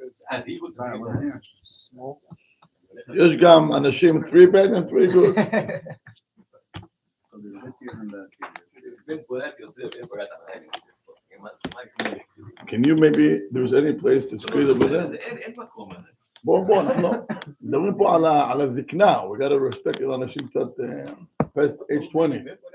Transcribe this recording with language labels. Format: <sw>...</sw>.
<en>And he would try one here. Small.</en> <he>יש גם אנשים</he> <en>3 bad and 3 good. So there's good tears and bad tears. Can you maybe, there's any place to squeeze over there?</en> <he>בוא, אנחנו מדברים פה על הזקנה.</he> <en>We gotta respect</en> <he>לאנשים קצת</he> <en>past age 20.</en>